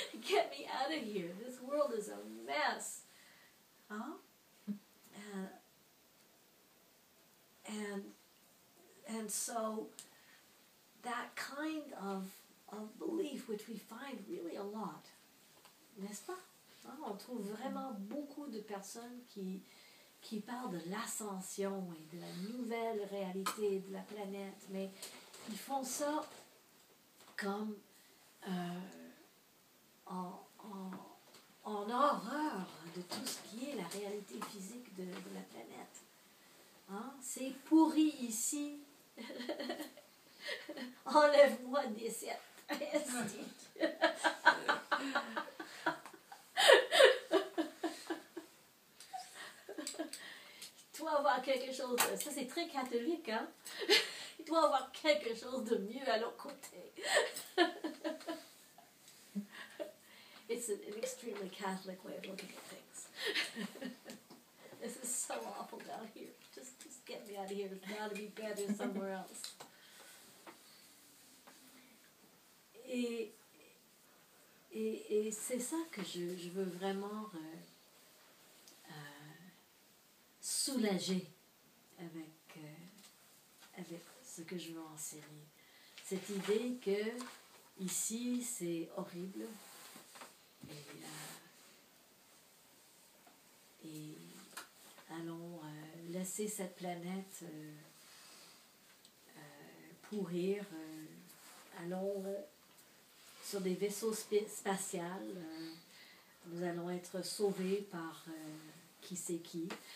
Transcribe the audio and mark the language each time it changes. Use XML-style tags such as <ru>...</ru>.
<en>Get me out of here, this world is a mess. Huh? And so that kind of belief, which we find really a lot,</en> <fr>n'est-ce pas? Hein? On trouve vraiment beaucoup de personnes qui parlent de l'ascension et de la nouvelle réalité de la planète, mais ils font ça comme en horreur de tout ce qui est la réalité physique de la planète. Hein? C'est pourri ici. Enlève-moi des sept. Il doit avoir quelque chose, ça c'est très catholique, hein? Il doit avoir quelque chose de mieux à l'autre côté.</fr> <en>It's an extremely Catholic way of looking at things. This is so awful down here. Just get me out of here. It's got to be better somewhere else.</en> <fr>Et c'est ça que je veux vraiment soulager avec ce que je veux enseigner. Cette idée que ici c'est horrible et allons laisser cette planète pourrir, allons sur des vaisseaux spatials, nous allons être sauvés par qui c'est qui.</fr>